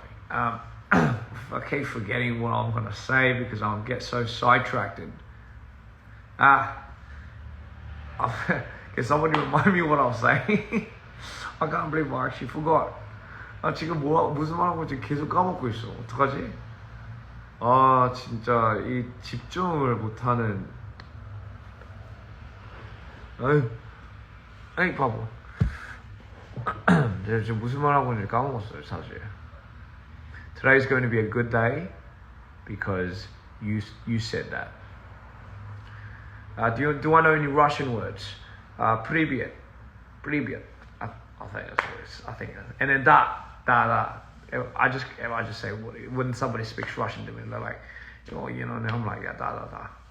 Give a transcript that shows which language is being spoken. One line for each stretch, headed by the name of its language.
English: I keep forgetting what I'm going to say because I'll get so sidetracked. Can somebody remind me what I was saying? I can't believe I actually forgot.
Korean: 지금 무슨 말하고 지금 계속 까먹고 있어. 어떡하지? 진짜 이 집중을 못하는. 아이 바보. 내가 지금 무슨 말하고 있는지 까먹었어요, 사실.
English: Today's going to be a good day because you said that. Do I know any Russian words?
Russian: Привет.
English: I think that's what it is. I think, and then da. If I just say, when somebody speaks Russian to me, they're like, oh, you know, and I'm like, yeah, da.